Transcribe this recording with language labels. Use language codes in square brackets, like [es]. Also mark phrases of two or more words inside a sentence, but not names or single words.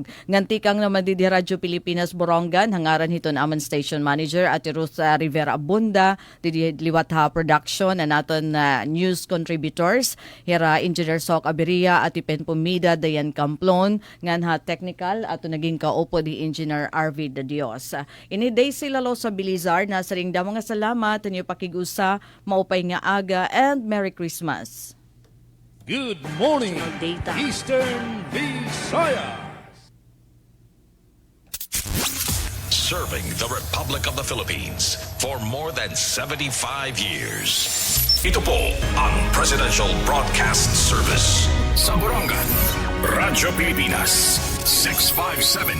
[war] Ngan tikang naman di Radyo Pilipinas Borongan hangaran hiton amon [en] station manager [war] at Ruth Rivera Abunda di liwat ha production and aton [en] news contributors [war] hira Engineer Sok Aberia at Ipen Pumida Dayan Camplon ngan ha technical ato naging kaupo di Engineer RV De Dios. Ini Daisy Lalosa Bilizar na saring damo nga salamat inyo pakigusa maupay nga aga and [en] Merry Christmas. Good morning, Eastern Visayas. Serving the Republic of the Philippines for more than 75 years. [tl] Ito po ang Presidential Broadcast Service. Sa Borongan, Radyo Pilipinas, 657.